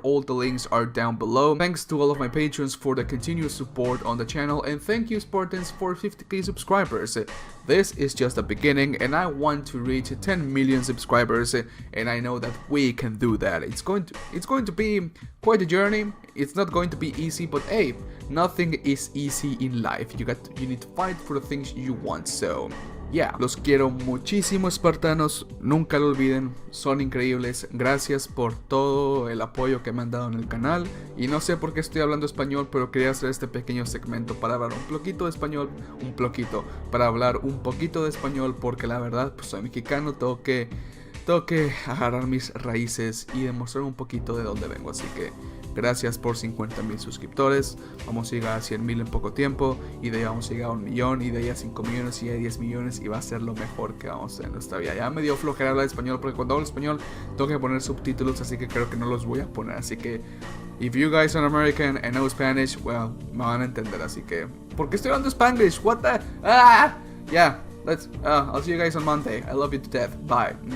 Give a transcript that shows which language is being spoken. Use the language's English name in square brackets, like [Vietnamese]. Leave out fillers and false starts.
[English] All the links are down below. Thanks to all of my patrons for the continuous support on the channel, and thank you, Spartans, for 50k subscribers. This is just the beginning, and I want to reach 10 million subscribers, and I know that we can do that. It's going to be quite a journey. It's not going to be easy, but hey, nothing is easy in life. You need to fight for the things you want. So yeah, [Spanish] los quiero muchísimo, espartanos. Nunca lo olviden, son increíbles. Gracias por todo el apoyo que me han dado en el canal. Y no sé por qué estoy hablando español, pero quería hacer este pequeño segmento para hablar un poquito de español, para hablar un poquito de español, porque la verdad, pues soy mexicano, tengo que tengo que agarrar mis raíces y demostrar un poquito de dónde vengo, así que gracias por 50,000 suscriptores. Vamos a llegar a 100,000 en poco tiempo. Y de ahí vamos a llegar a 1 millón. Y de ahí a 5 millones. Y de ahí a 10 millones. Y va a ser lo mejor que vamos a hacer en nuestra vida. Ya me dio flojera hablar español. Porque cuando hablo español tengo que poner subtítulos. Así que creo que no los voy a poner. Así que [English] if you guys are American and know Spanish, well, [Spanish] me van a entender. Así que ¿por qué estoy hablando Spanglish? [English] What the... Yeah, I'll see you guys on Monday. I love you to death. Bye.